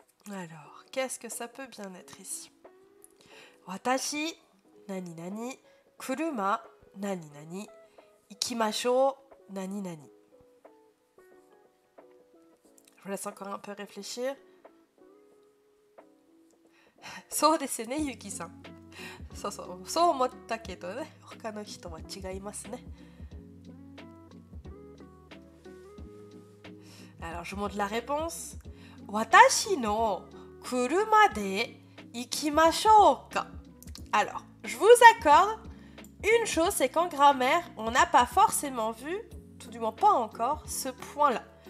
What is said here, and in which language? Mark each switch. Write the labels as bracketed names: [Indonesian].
[French] Alors, qu'est-ce que ça peut bien être ici? [Japanese] Watashi, nani nani, kuruma, nani nani, ikimashou, nani nani. [French] Je vous laisse encore un peu réfléchir. [Japanese] そうですね、ゆきさん。そうそう、そう思ったけどね、他の人は違いますね。 [French] Alors, je montre la réponse. [Japanese] Watashi no kuruma de ikimashou ka. [French] Alors, je vous accorde une chose, c'est qu'en grammaire, on n'a pas forcément vu, tout du moins pas encore, ce point-là.